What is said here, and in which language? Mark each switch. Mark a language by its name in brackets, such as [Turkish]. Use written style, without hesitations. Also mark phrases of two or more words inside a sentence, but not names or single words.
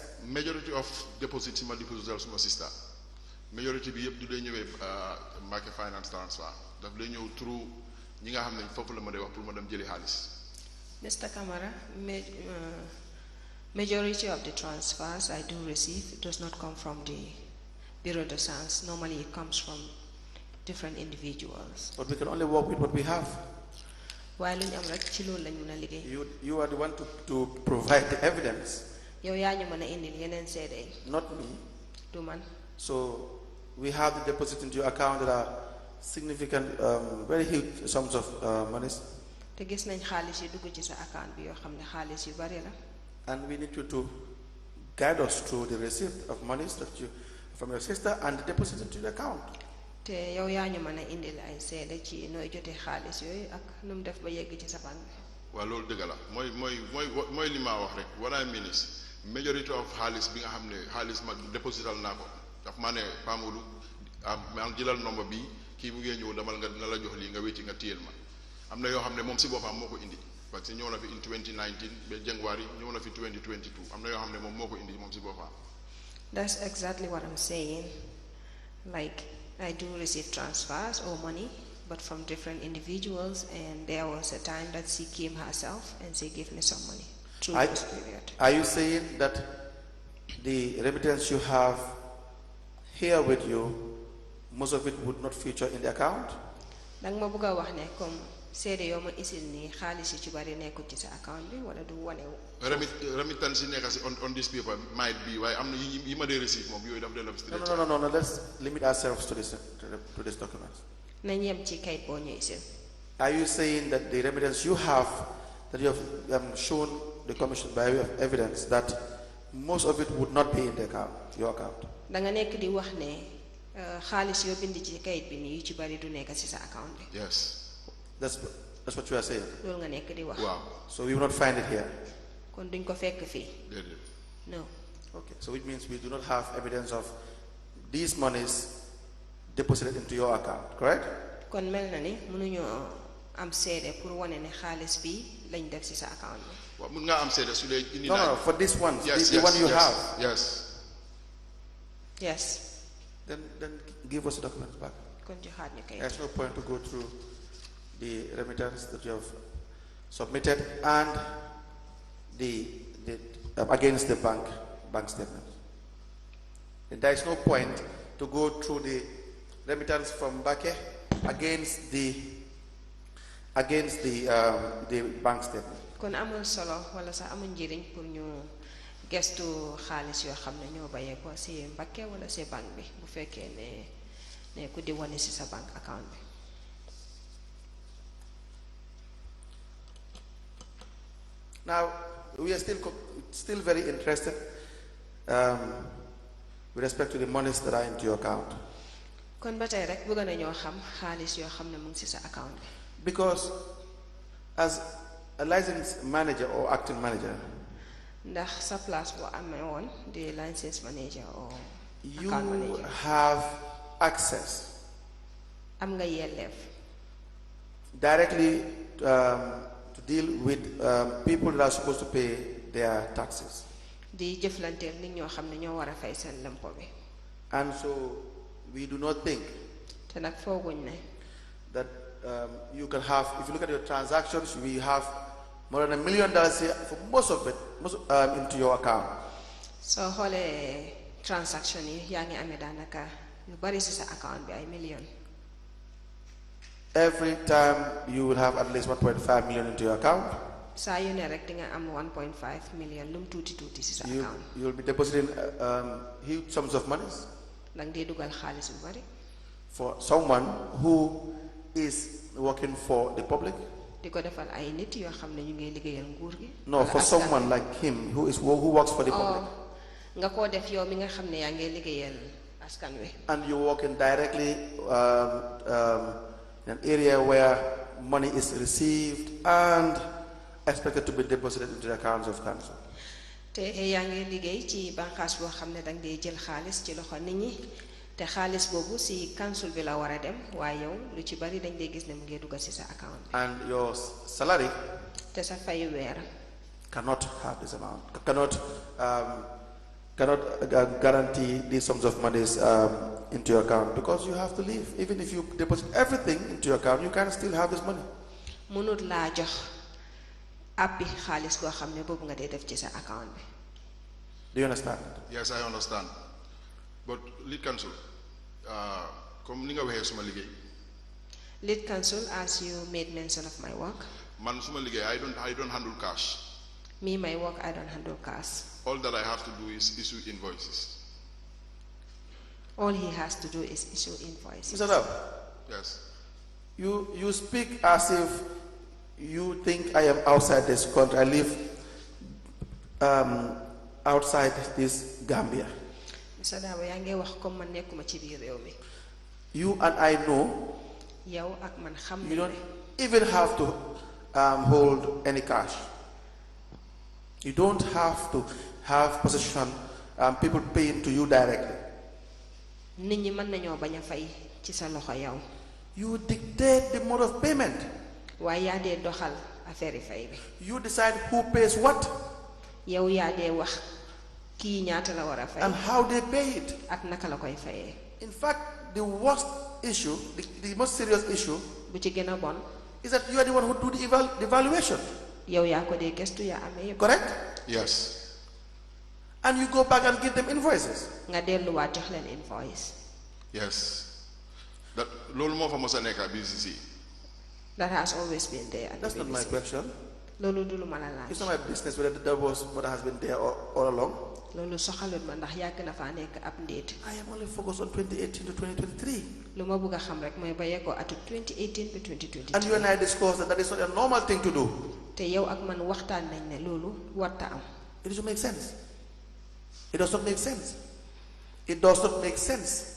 [English] Majority of deposits [Wolof] ma deposital suma sister. Majority bi yëpp du dee ñëwee [English] market finance transfer [Wolof] daf lay ñëw through ñi nga xam ne foofu la ma dee wax pour ma dem jëli xaalis. [English] Mr. Kamara, majority of the transfers I do receive does not come from the Bureau de Change. Normally it comes from different individuals. But we can only work with what we have. [Wolof] waaye lu ñu am rek ci loolu lañ mën a liggéey. [English] You are the one to provide the evidence. [Wolof] yow yaa ñu mën a indil yeneen seede yi. [English] Not me. [Wolof] du man. [English] So we have the deposit into your account that are significant, very huge sums of monies. [Wolof] te gis nañ xaalis yi dugg ci sa account bi yoo xam ne xaalis yu bari la. [English] And we need you to guide us through the receipt of monies that you from your sister and the deposit into the account. [Wolof] te yow yaa ñu mën a indil ay seede ci nooy jotee xaalis yooyu ak nu mu def ba yegg ci sa banque bi. waaw loolu dëgg la mooy li ma wax rek [English] what I mean is majority of [Wolof] xaalis bi nga xam ne xaalis ma deposital naa ko daf maa ne Pamoudou maa jëlal nombre bi kii mu ngi ñëw damal nga na la jox lii nga wéeti nga téyel ma am na yoo xam ne moom si boppam moo ko indi [French] parce que [Wolof] ñëw na fi in 2019 ba January ñëw na fi 2022 am na yoo xam ne moom moo ko indi moom si boppam. [English] That's exactly what I'm saying. Like, I do receive transfers or money, but from different individuals, and there was a time that she came herself and she gave me some money through this period. Are you saying that the remittance you have here with you, most of it would not feature in the account? [Wolof] Dang ma bëgg a wax ne comme seede yoo ma isil nii xaalis yi ci bari nekkul ci sa account bi wala du wanewu. remittance yi nekk si [English] on this paper might be [Wolof] waaye am na yi ma dee receive moom yooyu daf dee def. [English] No. Let's limit ourselves to this document. [Wolof] nañ yem ci kayit boo ñu isil. [English] Are you saying that the remittance you have, that you have shown the commission by way of evidence, that most of it would not be in the account, your account? [Wolof] da nga nekk di wax ne xaalis yoo bind ci kayit bi nii yu ci bari du nekk ci sa account bi. [English] Yes. That's what you are saying. loolu nga nekk di wax. Wow. So we will not find it here. [Wolof] kon duñ ko fekk fii. [English] no. Okay. So which means we do not have evidence of these monies deposited into your account, correct? [Wolof] kon mel na ni mënuñoo am seede pour wane ne xaalis bi lañ def ci sa account bi. waaw mën nga am seede su dee indi [English] No, for this one, yes, the one you have. Yes. Then give us the documents back. [Wolof] kon joxaat ñu kayit. [English] There's no point to go through the remittance that you have submitted and the against the bank statement. And there is no point to go through the remittance from Bake against the bank statement. [Wolof] kon amul solo wala sax amul njëriñ pour ñu gestu xaalis yoo xam ne ñoo bayee ko si Mbakke wala si banque bi bu fekkee ne ku di wane si sa [English] bank account [Wolof] bi. [English] Now we are still very interested with respect to the monies that are into your account. [Wolof] kon ba tey rek bëgg nañoo xam xaalis yoo xam ne mu ngi si sa account bi. [English] Because as a licensed manager or acting manager, [Wolof] ndax sa place boo amee woon di [English] licensed manager or you account manager have access [Wolof] am nga yelleef [English] directly to deal with people that are supposed to pay their taxes. [Wolof] di jëflanteel nit ñoo xam ne ñoo war a fay seen lempo bi. [English] And so we do not think [Wolof] te nag fooguñ ne [English] that you can have, if you look at your transactions, we have more than $1 million here for most of it into your account. [Wolof] soo xoolee transaction yi yaa ngi amee daanaka lu bari si sa account bi ay million. [English] Every time you will have at least 1.5 million into your account. [Wolof] saa yu ne rek di nga am 1.5 million lum tuuti tuuti si sa account. [English] You will be depositing huge sums of money [Wolof] danga dee dugal xaalis bu bari. [English] for someone who is working for the public. [Wolof] di ko defal ay nit yoo xam ne ñu ngi liggéeyal nguur gi. [English] No, for someone like him who works for the public. [Wolof] nga koo def yow mi nga xam ne yaa ngi liggéeyal askan wi. [English] And you're working directly in an area where money is received and expected to be deposited into the accounts of council. [Wolof] te yaa ngi liggéey ci bànqaas boo xam ne danga dee jël xaalis ci loxo nit ñi te xaalis boobu si council bi la war a dem waaye yow lu ci bari dañ dee gis ne mu ngi dugal si sa account bi. [English] And your salary [Wolof] te sa fayu weer [English] cannot have this amount, cannot guarantee these sums of monies into your account, because you have to live. Even if you deposit everything into your account, you can still have this money. [Wolof] mënut laa jox abbi xaalis goo xam ne boobu nga dee def ci sa account bi. [English] Do you understand? Yes, I understand. But lead counsel, [Wolof] comme ni nga waxee suma liggéey. [English] Lead counsel, as you made mention of my work. [Wolof] Man suma liggéey, [English] I don't handle cash. Me, my work, I don't handle cash. All that I have to do is issue invoices. All he has to do is issue invoices. Mr. Ndow, Yes. you speak as if you think I am outside this country. I live outside this Gambia. Mr. [Wolof] Dawo, yaa ngi wax comme man nekkuma ci biir réew mi. [English] You and I know [Wolof] yow ak man xam [English] you [Wolof] nañ [English] don't [Wolof] ne [English] even have to hold any cash. You don't have to have possession, people paying to you directly. [Wolof] nit ñi mën nañoo bañ a fay ci sa loxo yow. [English] You dictate the mode of payment. [Wolof] waaye yaa dee doxal affaire yi fay bi. [English] You decide who pays what [Wolof] yow yaa dee wax kii ñaata la war a fay [English] and how they pay it. [Wolof] ak naka la koy fayee. [English] In fact, the worst issue, the most serious issue, [Wolof] bu ci gën a bon [English] is that you are the one who do the evaluation. [Wolof] yow yaa ko dee gëstu yaa amee yëpp. [English] Correct? Yes. And you go back and give them invoices. nga delluwaat jox leen invoice. Yes. [Wolof] That loolu moo fa mos a nekk BCC. [English] That has always been there. At That's the not my BBC. question. [Wolof] Loolu du lu ma la laaj. [English] It's not my business whether that was what has been there all along. [Wolof] Loolu soxalut ma ndax yàgg na faa nekk ab ndéet. [English] I am only focused on 2018 to 2023. [Wolof] Lu ma bëgg a xam rek mooy bayee ko atu 2018 ba 2023. [English] And you and I discussed that that is not a normal thing to do. [Wolof] te yow ak man waxtaan nañ ne loolu warta am. [English] It doesn't make sense. It does not make sense. It does not make sense.